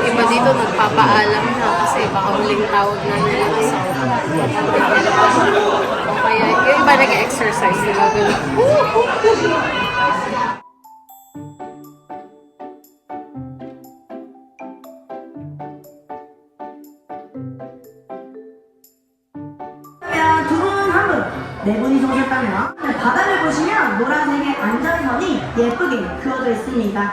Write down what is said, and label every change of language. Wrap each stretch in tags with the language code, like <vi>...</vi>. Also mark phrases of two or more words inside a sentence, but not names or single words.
<tl>dito nagpapaalam na kasi baka huling tawag na nila sa o kaya yung iba nag-exercise nila dun.</tl> <ko>두분 한 분, 네 분이서 오셨다면 바닥을 보시면 노란색의 안전선이 예쁘게 그어져 있습니다.</ko>